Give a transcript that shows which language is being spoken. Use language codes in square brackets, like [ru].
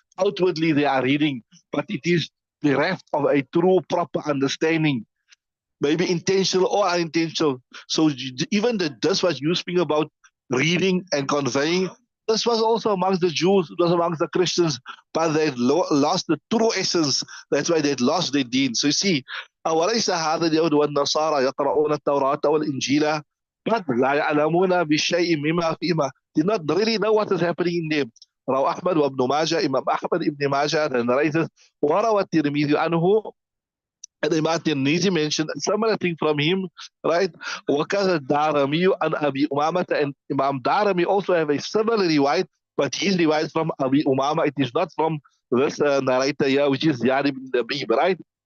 [en] Outwardly they are reading, but it is bereft of a true, proper understanding. Maybe intentional or unintentional. So even this was you speaking about reading and conveying, this was also amongst the Jews, it was amongst the Christians, but they lost the true essence. That's why they lost their deen. So you see, [ar] أوليس هذا اليهود والنصارى يقرؤون التوراة والإنجيل [en] but [ar] لا يعلمون بشيء مما فيهما. [en] They not really know what is happening in them. [ar] رواه أحمد وابن ماجه, [en] Imam Ahmad ibn Majah narrates, [ar] وروى الترمذي عنه, [en] and Imam Tirmidhi mentioned a similar thing from him, right? [ar] وكذا الدارمي عن أبي أمامة, [en] and Imam Darami also have a similar riwayat, but his riwayat from Abi Umama, it is not from this narrator here, which is Ziyad ibn Nabib, right?